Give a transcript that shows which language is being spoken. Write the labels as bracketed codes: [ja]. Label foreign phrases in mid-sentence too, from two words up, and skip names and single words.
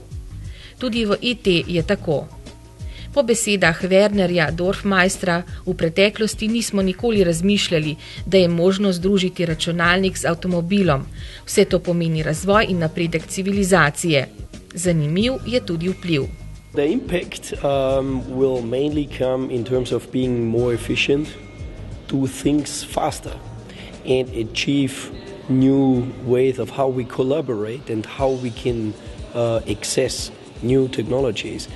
[sl] Tudi v IT je tako. Po besedah Wernerja Dorfmeistra v preteklosti nismo nikoli razmišljali, da je možno združiti računalnik z avtomobilom. Vse to pomeni razvoj in napredek civilizacije. Zanimiv je tudi vpliv. [en] The impact will mainly come in terms of being more efficient, do things faster and achieve new ways of how we collaborate and how we can access new technologies.